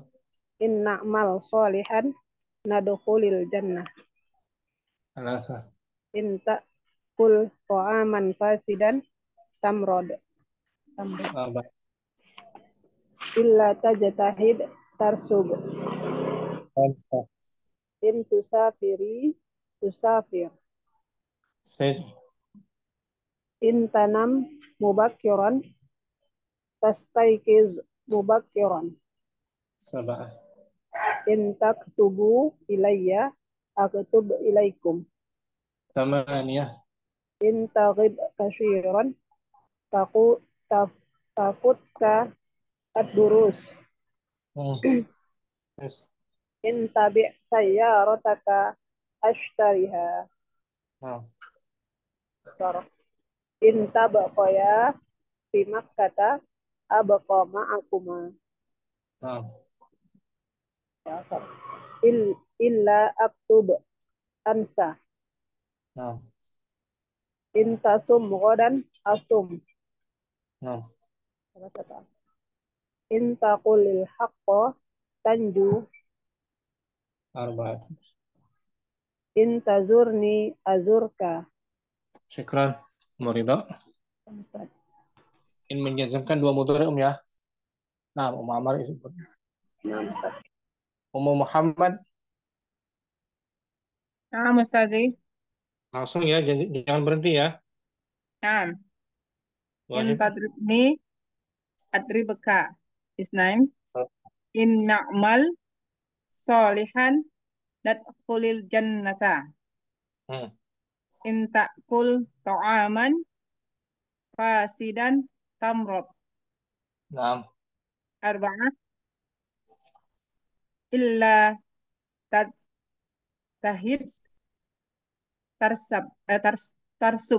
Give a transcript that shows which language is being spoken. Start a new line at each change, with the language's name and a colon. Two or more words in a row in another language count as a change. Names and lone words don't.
Arabic: إن نعمل صالحا ندخل الجنة.
Indonesian: alasan.
Arabic: إن تأكل طعاما فاسدا تمرض.
Indonesian: Baik.
Arabic: إلا تجتهد ترسب.
Indonesian: Mantap.
Arabic: إن تسافر تسافر.
Indonesian: Sip.
Arabic: إن تنم مبكرا تستيقظ مبكرا. سبعة. إن تكتب إلي أكتب إليكم. ثمانية. إن تغب كثيرا تك تفتك الدروس.
English: Yes.
Arabic: إن تبع سيارتك أشترها.
Indonesian: Nah,
Arabic: إن تبقيا في مكة أبق معكما.
Indonesian: nah,
Arabic: إلا أكتب أنس.
Indonesian: nah,
Arabic: إن تصم غدا أصم.
Indonesian: nah.
Arabic: إن تقل الحق تنج. أربعة. إن تزرني أزرك.
Indonesian: Syukran. Muridha. In menjazmkan dua mudhari ya. Nah, Amar disebut. Muhammad Nah, Ustazi. langsung ya, jangan berhenti ya. Nah,
Arabic: إن واحد. تضربني أضربك. اثنين. إن نعمل صالحا ندخل الجنة. Hmm. إن تأكل طعاما فاسدا تمرض.
Indonesian: Nah,
Arabic: أربعة. إلا تجهد ترسب.